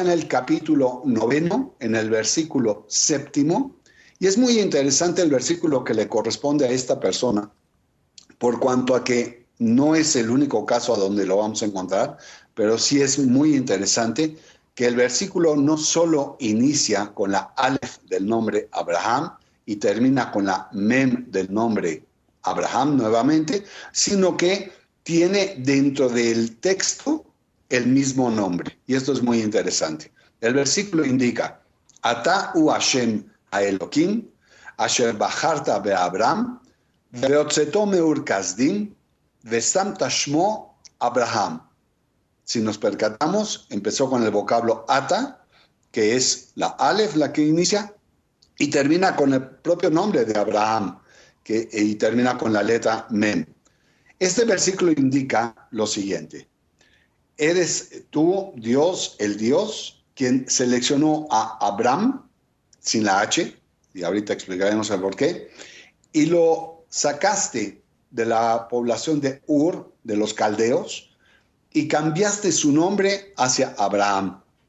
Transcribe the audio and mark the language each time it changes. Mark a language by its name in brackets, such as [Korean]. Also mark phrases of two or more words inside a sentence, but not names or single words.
[Spanish] en el capítulo 9, en el versículo 7, y es muy interesante el versículo que le corresponde a esta persona, por cuanto a que no es el único caso a donde lo vamos a encontrar, pero sí es muy interesante que el versículo no solo inicia con la Aleph del nombre Abraham y termina con la Mem del nombre Abraham nuevamente, sino que tiene dentro del texto el mismo nombre. Y esto es muy interesante. El versículo indica: [Hebrew] אתה הוא השם האלוהים אשר בחרת באברם והוצאתו מאור כשדים ושמת שמו אברהם. [Spanish] Si nos percatamos, empezó con el vocablo ata, que es la Aleph la que inicia, y termina con el propio nombre de Abraham, y termina con la letra Mem. Este versículo indica lo siguiente: eres tú, Dios, el Dios, quien seleccionó a Abraham, sin la H, y ahorita explicaremos el por qué, y lo sacaste de la población de Ur, de los caldeos, y cambiaste su nombre hacia Abraham.